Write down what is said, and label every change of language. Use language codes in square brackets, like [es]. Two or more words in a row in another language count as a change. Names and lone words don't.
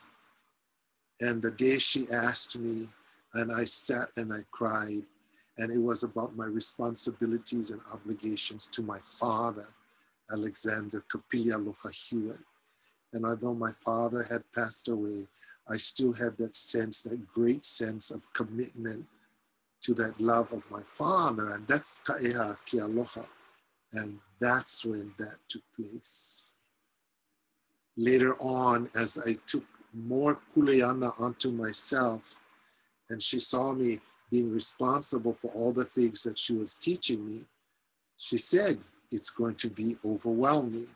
[en] And the day she asked me, and I sat and I cried, and it was about my responsibilities and obligations to my father, Alexander Kapili Aloha Hewitt. And although my father had passed away, I still had that sense, that great sense of commitment to that love of my father. And that's [haw] Ka ʻEHA ke aloha. [en] And that's when that took place. Later on, as I took more kuleana onto myself, and she saw me being responsible for all the things that she was teaching me, she said, it's going to be overwhelming.